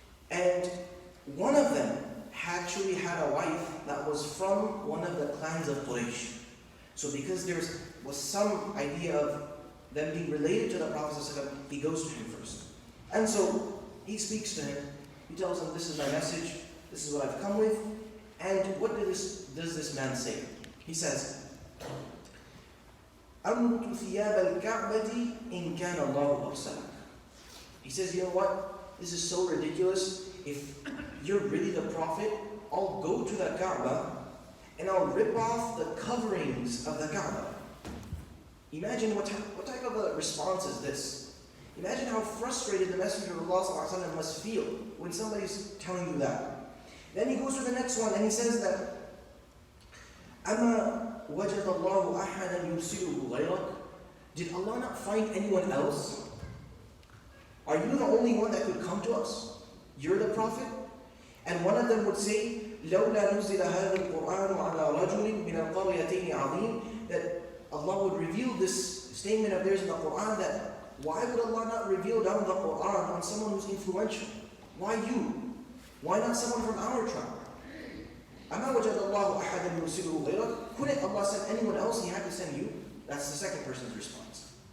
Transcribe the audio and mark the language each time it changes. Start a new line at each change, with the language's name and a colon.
English: And one of them actually had a wife that was from one of the clans of Quraysh. So because there was some idea of them being related to the Prophet ﷺ, he goes to him first. And so he speaks to him. He tells him, this is my message, this is what I've come with. And what does this man say? He says,
Arabic: أَمْرُتُ ثِيَابَ الْكَعْبَةِ إِنْ كَانَ اللَّهُ أَرْسَلَكَ.
English: He says, you know what? This is so ridiculous. If you're really the Prophet, I'll go to the Kaaba and I'll rip off the coverings of the Kaaba. Imagine what type of a response is this? Imagine how frustrated the Messenger of Allah ﷺ must feel when somebody's telling you that. Then he goes to the next one and he says that,
Arabic: أَمَا وَجَدَ اللَّهُ أَحَدًا يُرْسِلُهُ غَيْرَكَ.
English: Did Allah not find anyone else? Are you the only one that could come to us? You're the Prophet? And one of them would say,
Arabic: لَوْلَا نُزِّلَ هَذَا الْقُرْآنُ عَلَى رَجُلٍ مِنَ الْقَرْيَتَيْنِ عَظِيمٍ.
English: That Allah would reveal this statement of theirs in the Qur'an, that why would Allah not reveal down the Qur'an on someone who's influential? Why you? Why not someone from our tribe?
Arabic: أَمَا وَجَدَ اللَّهُ أَحَدًا يُرْسِلُهُ غَيْرَكَ.
English: Couldn't Allah send anyone else? He had to send you. That's the second person's response.